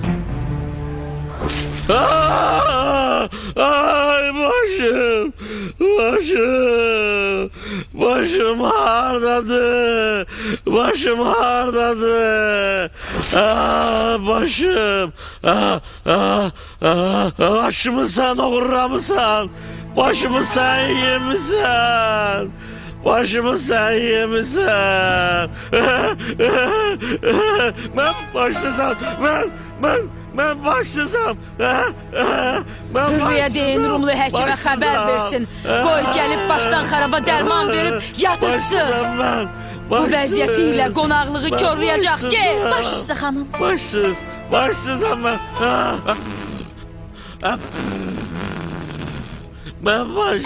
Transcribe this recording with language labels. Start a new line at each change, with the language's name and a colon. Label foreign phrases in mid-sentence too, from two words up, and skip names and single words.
Azerbaijani: Ay başım. Başım hardadı. Başım. Başımı sen uğurlamışsan. Başımı sen yemişsen.
Turkish: Ben başlasam. Ben başlasam.
Azerbaijani: Hürriyə deyin Rumlu həkimə xəbər versin. Qoy gəlib başdan xaraba dərman verib yatırsın. Bu vəziyyəti ilə qonaqlığı körləyəcək.
Turkish: Gel.
Azerbaijani: Baş üstə xanım.
Turkish: Başsızam ben. Ben başsız.